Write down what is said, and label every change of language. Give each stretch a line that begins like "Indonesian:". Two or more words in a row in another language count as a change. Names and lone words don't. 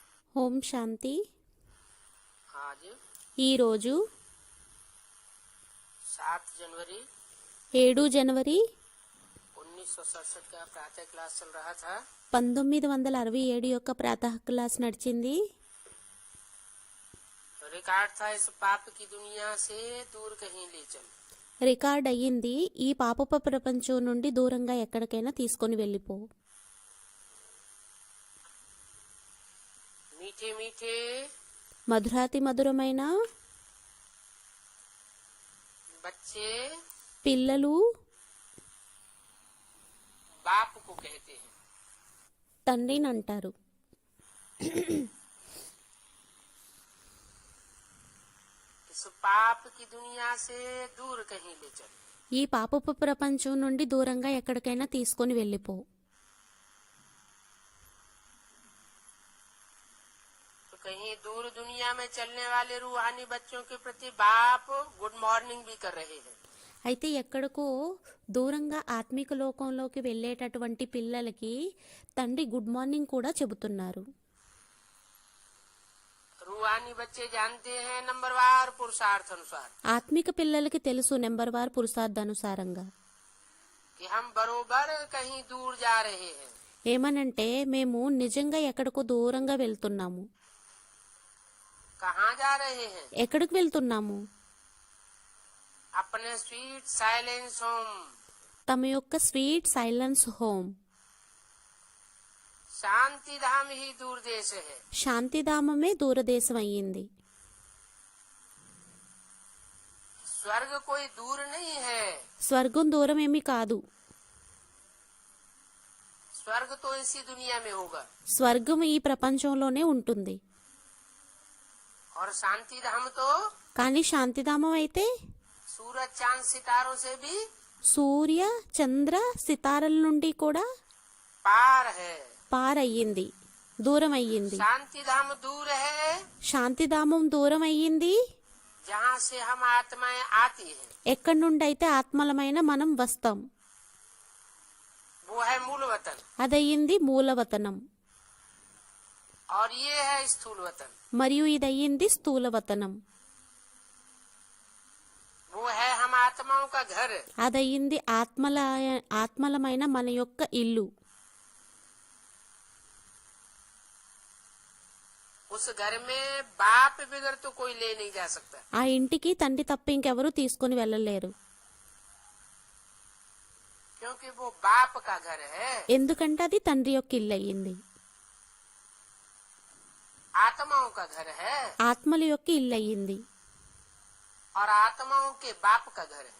Telugu: ఓం శాంతి.
Hindi: आज
Telugu: ఈరోజు
Hindi: 7 जनवरी
Telugu: 7 జనవరి
Hindi: 1967 का प्रातः क्लास चल रहा था।
Telugu: 1967 యొక్క ప్రాతः క్లాస్ నడిచింది.
Hindi: रिकॉर्ड था इस पाप की दुनिया से दूर कहीं ले चल।
Telugu: రికార్డ్ అయ్యింది, ఈ పాపపు ప్రపంచం నుండి దూరంగా ఎక్కడికైనా తీసుకొని వెళ్ళిపో.
Hindi: मीठे मीठे
Telugu: మధురాతి మధురమైన
Hindi: बच्चे
Telugu: పిల్లలు
Hindi: बाप को कहते हैं।
Telugu: తండ్రిని అంటారు.
Hindi: इस पाप की दुनिया से दूर कहीं ले चल।
Telugu: ఈ పాపపు ప్రపంచం నుండి దూరంగా ఎక్కడికైనా తీసుకొని వెళ్ళిపో.
Hindi: तो कहीं दूर दुनिया में चलने वाले रूहानी बच्चों के प्रति बाप
English: good morning
Hindi: भी कर रहे हैं।
Telugu: అయితే ఎక్కడికో దూరంగా ఆత్మిక లోకంలోకి వెళ్ళేటటువంటి పిల్లలకి తండ్రి
English: good morning
Telugu: కూడా చెబుతున్నారు.
Hindi: रूहानी बच्चे जानते हैं नंबरवार पुरुषार्थ अनुसार
Telugu: ఆత్మిక పిల్లలకి తెలుసు నెంబర్ వార్ పురుషార్థానుసారంగా
Hindi: कि हम बरोबर कहीं दूर जा रहे हैं।
Telugu: ఏమనంటే మేము నిజంగా ఎక్కడికో దూరంగా వెళ్తున్నాము.
Hindi: कहाँ जा रहे हैं?
Telugu: ఎక్కడికి వెళ్తున్నాము?
Hindi: अपने
English: sweet silence home,
Telugu: తమ యొక్క
English: sweet silence home.
Hindi: शांति धाम ही दूर देश है।
Telugu: శాంతిధామమే దూరదేశం అయ్యింది.
Hindi: स्वर्ग कोई दूर नहीं है।
Telugu: స్వర్గం దూరం ఏమీ కాదు.
Hindi: स्वर्ग तो इसी दुनिया में होगा
Telugu: స్వర్గం ఈ ప్రపంచంలోనే ఉంటుంది.
Hindi: और शांति धाम तो
Telugu: కానీ శాంతిధామం అయితే
Hindi: सूरज चांद सितारों से भी
Telugu: సూర్య చంద్ర సితారల నుండి కూడా
Hindi: पार है।
Telugu: పారయ్యింది, దూరం అయ్యింది.
Hindi: शांति धाम दूर है
Telugu: శాంతిధామం దూరం అయ్యింది.
Hindi: जहाँ से हम आत्माएं आती हैं,
Telugu: ఎక్కడి నుండి అయితే ఆత్మలమైన మనం వస్తాం,
Hindi: वो है मूल वतन।
Telugu: అదయ్యింది మూలవతనం.
Hindi: और ये है स्थूल वतन,
Telugu: మరియు ఇదయ్యింది స్థూలవతనం.
Hindi: वो है हम आत्माओं का घर।
Telugu: అదయ్యింది ఆత్మలమైన మన యొక్క ఇల్లు.
Hindi: उस घर में बाप बगैर तो कोई ले नहीं जा सकता।
Telugu: ఆ ఇంటికి తండ్రి తప్ప ఇంకెవరూ తీసుకుని వెళ్ళలేరు.
Hindi: क्योंकि वो बाप का घर है।
Telugu: ఎందుకంటే అది తండ్రి యొక్క ఇల్లు అయ్యింది,
Hindi: आत्माओं का घर है
Telugu: ఆత్మల యొక్క ఇల్లు అయ్యింది.
Hindi: और आत्माओं के बाप का घर है।